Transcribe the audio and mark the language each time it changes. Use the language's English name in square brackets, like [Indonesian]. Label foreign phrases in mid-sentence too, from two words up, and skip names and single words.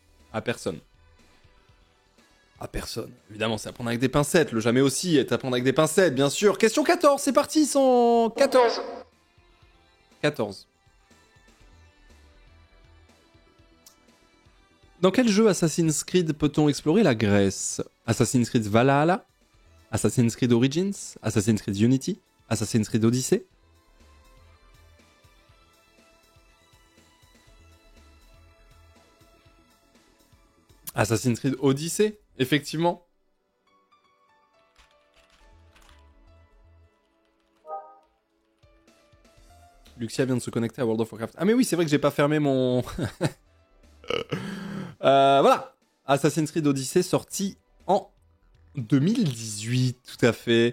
[French] À personne. À personne. Évidemment, c'est à prendre avec des pincettes, le jamais aussi est à prendre avec des pincettes, bien sûr. Question 14, c'est parti, 114. 14. Dans quel jeu Assassin's Creed peut-on explorer la Grèce? Assassin's Creed Valhalla? Assassin's Creed Origins? Assassin's Creed Unity? Assassin's Creed Odyssey? Assassin's Creed Odyssey, effectivement. Luxia vient de se connecter à World of Warcraft. Ah mais oui, c'est vrai que j'ai pas fermé mon... voilà. Assassin's Creed Odyssey sorti en 2018, tout à fait.